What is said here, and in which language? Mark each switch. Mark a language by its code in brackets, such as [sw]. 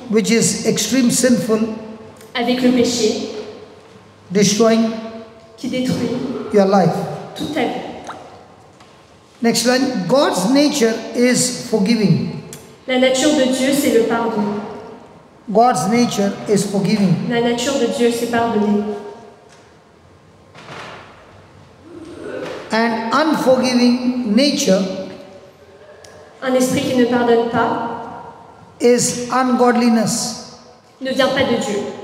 [en] which is extreme sinful, [fr] avec le péché [en] destroying [fr] qui détruit [en] your life. [fr] toute ta vie. [en] Next line, God's nature is forgiving. [fr] La nature de Dieu, c'est le pardon. [en] God's nature is forgiving. [fr] La nature de Dieu, c'est pardonner. [en] And unforgiving nature [fr] Un esprit qui ne pardonne pas [en] is ungodliness. [fr] ne vient pas de Dieu.